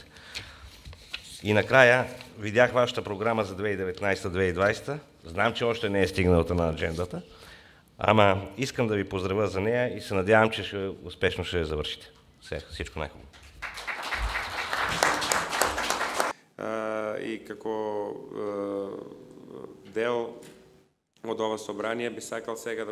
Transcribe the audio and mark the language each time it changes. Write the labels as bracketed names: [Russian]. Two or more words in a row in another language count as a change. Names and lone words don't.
[Bulgarian] И накрая видях вашата програма за 2019-2020. Знам, че още не е стигналата на аджендата, ама искам да ви поздравя за нея и се надявам, че успешно ще я завършите. Всичко най-хубаво. [Macedonian] И како дел од ова собрание би сакал сега да